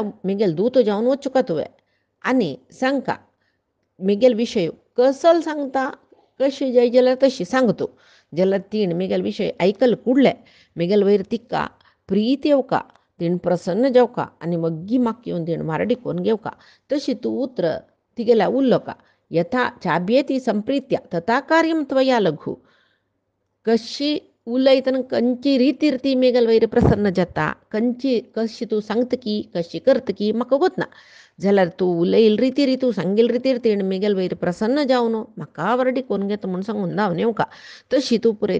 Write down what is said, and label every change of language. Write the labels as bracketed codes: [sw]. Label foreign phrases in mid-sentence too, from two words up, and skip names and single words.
[kok] मिगेल दूत जाऊन वचुका तुवे आणि सांगका मिगेल विषय कसल सांगता कशी जाय जाल्यार तशी सांगतो जाल्यार तीण मिगेल विषय ऐकल कुडले मिगेल वयर तिक्का प्रीत येवका तीण प्रसन्न जावका आनी मग्गी माक येवन तीण मारडी कोन घेवका तशी तूं उतर तिगेला उरलो का [sa] यथा चाब्येती संप्रीत्या तथा कार्यम त्वया लघु [kok] कशी उलयतना खंयची रितीर ती मेगल वयर प्रसन्न जाता खंयची कशी तूं सांगतकी कशी करतकी म्हाका वतना जाल्यार तूं उलयल रितीर तूं सांगील रितीर तीण मेगल वयर प्रसन्न जावन म्हाका वरडी कोण घेता म्हूण सांगून धांवन येवका तशी तूं पुरय